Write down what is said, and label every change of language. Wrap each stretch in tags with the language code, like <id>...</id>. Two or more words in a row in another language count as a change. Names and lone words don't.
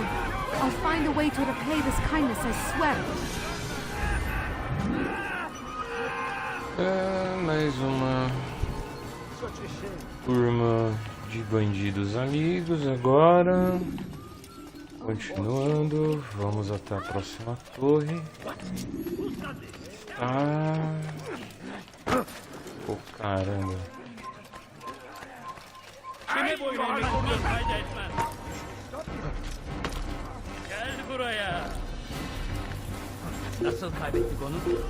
<en>I'll find a way to repay this kindness, I swear.</en> <pt>Mais uma turma de bandidos amigos agora. Continuando, vamos até a próxima torre. Oh, caramba.</pt> <tr>Kime boyun eğmek fayda etmez. Gel buraya. Nasıl kaybettik onu?</tr>